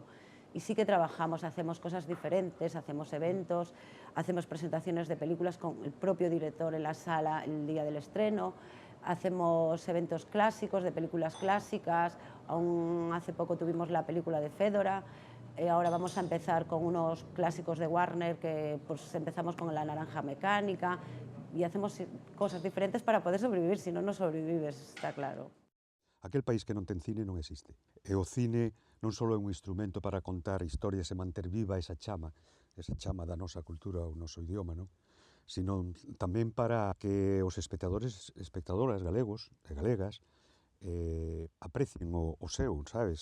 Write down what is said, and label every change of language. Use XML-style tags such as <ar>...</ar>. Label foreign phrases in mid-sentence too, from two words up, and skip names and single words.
<es>Y sí que trabajamos, hacemos cosas diferentes, hacemos eventos, hacemos presentaciones de películas con el propio director en la sala el día del estreno, hacemos eventos clásicos de películas clásicas, aún hace poco tuvimos la película de Fedora, ahora vamos a empezar con unos clásicos de Warner, que pues empezamos con La Naranja Mecánica, y hacemos cosas diferentes para poder sobrevivir, si no, no sobrevives, está claro.</es> <gl>Aquel país que non ten cine non existe. E o cine non só é un instrumento para contar historias e manter viva esa chama da nosa cultura, o noso idioma, non? Sino tamén para que os espectadores e espectadoras galegos e galegas aprecien o seu, sabes?</gl>